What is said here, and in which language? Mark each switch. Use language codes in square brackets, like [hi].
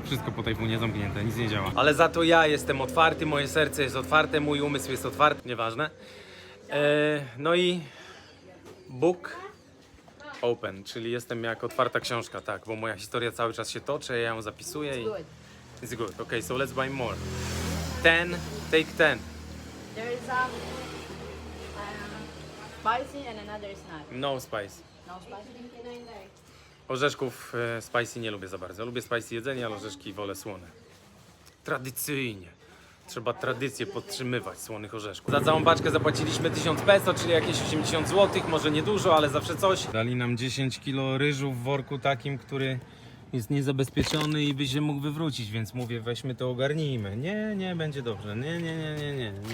[pl] Wszystko po tajfunie zamknięte, nic nie działa. Ale za to ja jestem otwarty, moje serce jest otwarte, mój umysł jest otwarty, nieważne. No i book open, czyli jestem jak otwarta książka, tak, bo moja historia cały czas się toczy, ja ją zapisuję i... [en] Good. It's good. Okay, so let's buy more. 10, take 10. There is spicy and another is not. No spice. No spicy. [pl] Orzeszków spicy nie lubię za bardzo. Lubię spicy jedzenie, ale orzeszki wolę słone. Tradycyjnie. Trzeba tradycję podtrzymywać słonych orzeszków. Za całą paczkę zapłaciliśmy 1000 peso, czyli jakieś 80 zł. Może niedużo, ale zawsze coś. Dali nam 10 kilo ryżu w worku takim, który jest niezabezpieczony i by się mógł wywrócić, więc mówię, weźmy to, ogarnijmy. Nie, będzie dobrze. Nie.